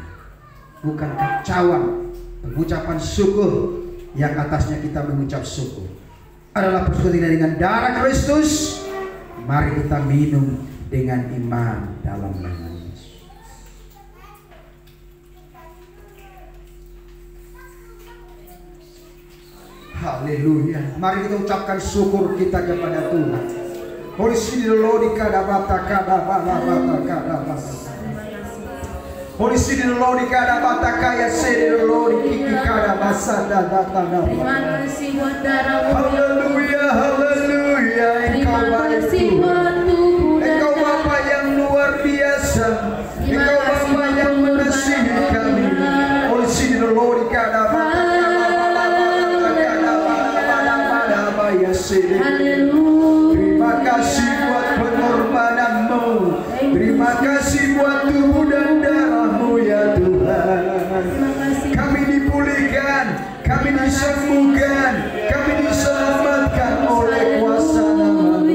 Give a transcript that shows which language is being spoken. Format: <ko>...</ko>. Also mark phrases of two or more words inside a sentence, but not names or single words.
<id>Bukankah cawan, pengucapan syukur yang atasnya kita mengucap syukur, adalah persekutuan dengan darah Kristus? Mari kita minum dengan iman dalam nama Yesus. Haleluya. Mari kita ucapkan syukur kita kepada Tuhan.</id> <en>Holy Spirit, Lord, kada bata kada bata kada bata. Holy Spirit, Lord, kada bata kaya sede Lord kiki kada basada data data.</en> <id>Terima kasih buat darah-Mu. Haleluya, haleluya. Terima kasih buat tubuh dan Engkau Bapa yang luar biasa. Engkau Bapa yang mengasihi kami.</id> <en>Holy Spirit, Lord, kada bata</en> <id>terima kasih buat pengorbanan-Mu. Terima kasih buat tubuh dan darah-Mu ya Tuhan. Kami dipulihkan, kami disembuhkan, kami diselamatkan oleh kuasa nama-Mu.</id>